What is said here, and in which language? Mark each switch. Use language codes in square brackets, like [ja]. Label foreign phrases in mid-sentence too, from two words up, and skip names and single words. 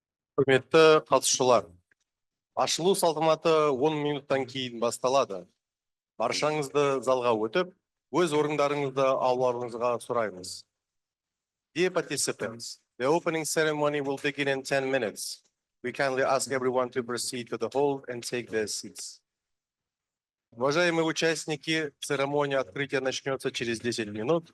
[kk] Құрметті қатысушылар, ашылу салтанаты 10 минуттан кейін басталады. Баршаңызды залға өтіп, өз орындарыңызды алуларыңызға сұраймыз. [en] Dear participants, the opening ceremony will begin in 10 minutes. We kindly ask everyone to proceed to the hall and take their seats. [ru] Уважаемые участники, церемония открытия начнется через 10 минут.